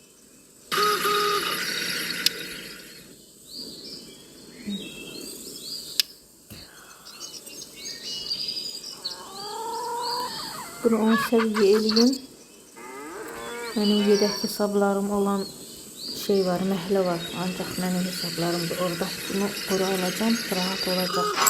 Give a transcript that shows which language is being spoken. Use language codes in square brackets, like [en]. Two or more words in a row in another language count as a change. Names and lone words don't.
[az] Bunu 10 seviye eləyim. [tr] Benim yedek hesablarım olan şey var, [az] məhlə var. Ancaq mənim hesablarım da orada. Bunu bura alacağım, rahat olacaq.